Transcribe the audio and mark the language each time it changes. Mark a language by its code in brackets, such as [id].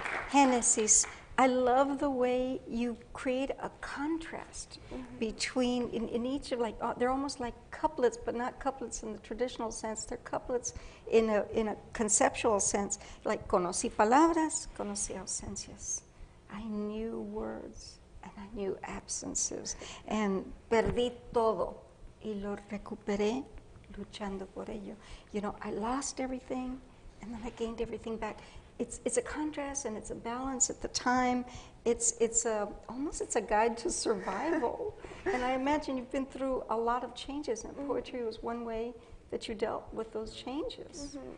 [en] Génesis, I love the way you create a contrast between, in each of they're almost like couplets, but not couplets in the traditional sense. They're couplets in a conceptual sense. [es] Like, conocí palabras, conocí ausencias. [en] I knew words, and I knew absences. [es] And perdí todo, y lo recuperé luchando por ello. [en] You know, I lost everything, and then I gained everything back. It's a contrast and it's a balance at the time. It's almost a guide to survival. And I imagine you've been through a lot of changes, and poetry was one way that you dealt with those changes.